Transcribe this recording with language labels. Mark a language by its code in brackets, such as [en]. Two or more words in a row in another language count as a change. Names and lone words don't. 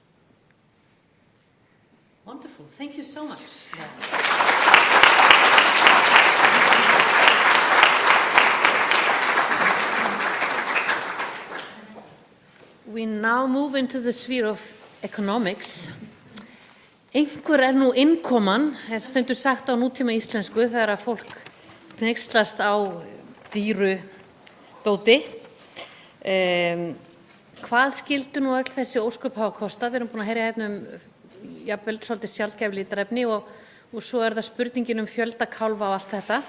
[en] Wonderful. Thank you so much. We now move into the sphere of economics. [is] Einhver nú innkoman, stendur sagt á nútíma íslensku þegar að fólk hneykslast á dýru dóti. Hvað skildu nú öll þessi ósköp hafa kostað? Við erum búin að heyra jafnvel svolítið sjaldgæf litarefni og svo það spurningin fjölda kálfa og allt þetta.